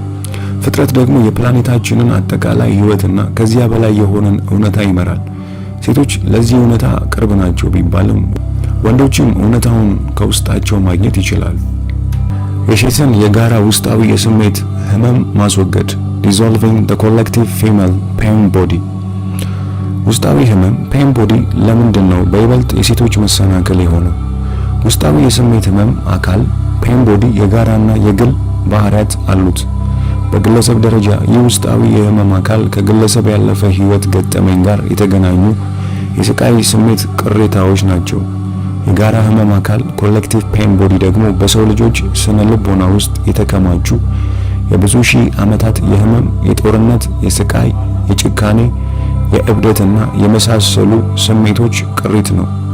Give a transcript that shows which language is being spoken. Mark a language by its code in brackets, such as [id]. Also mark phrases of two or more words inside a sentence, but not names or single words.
[am] ፍጥረት ደግሞ የፕላኔታችንን አጠቃላይ ህይወትና ከዚያ በላይ የሆነን እውነታ ይመራል። ሴቶች ለዚህ እውነታ ቅርብ ናቸው ቢባልም ወንዶችም እውነታውን ከውስጣቸው ማግኘት ይችላሉ። የሴትን የጋራ ውስጣዊ የስሜት ህመም ማስወገድ [en] dissolving the collective female pain body። [am] ውስጣዊ ህመም [en] pain body [am] ለምንድን ነው በይበልጥ የሴቶች መሰናክል የሆነው? ውስጣዊ የስሜት ህመም አካል [en] pain body [am] የጋራና የግል ባህሪያት አሉት። በግለሰብ ደረጃ ይህ ውስጣዊ የህመም አካል ከግለሰብ ያለፈ ህይወት ገጠመኝ ጋር የተገናኙ የስቃይ ስሜት ቅሬታዎች ናቸው። የጋራ ህመም አካል [en] collective pain body [am] ደግሞ በሰው ልጆች ስነ ልቦና ውስጥ የተከማቹ የብዙ ሺህ ዓመታት የህመም፣ የጦርነት፣ የስቃይ፣ የጭካኔ፣ የእብደትና የመሳሰሉ ስሜቶች ቅሪት ነው።